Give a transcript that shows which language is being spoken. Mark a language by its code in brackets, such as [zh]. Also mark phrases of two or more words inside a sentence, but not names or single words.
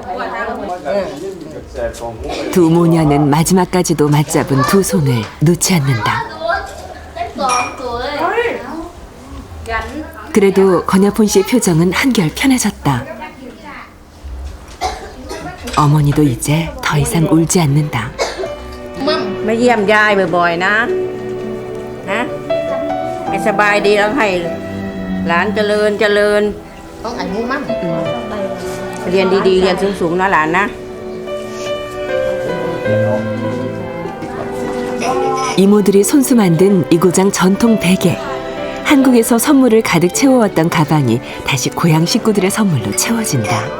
[ko] 두 모녀는 마지막까지도 맞잡은 두 손을 놓지 않는다. 그래도 건야폰 씨의 표정은 한결 편해졌다. 어머니도 이제 더 이상 울지 않는다. [th] มาเยี่ยมยายบ่อยๆนะให้สบายดีแล้วให้หลานเจริญต้องอายุมั่งเรียนดีๆเรียนสูงๆนะหลานนะ [ko] 이모들이 손수 만든 이구장 전통 베개. 한국에서 선물을 가득 채워왔던 가방이 다시 고향 식구들의 선물로 채워진다.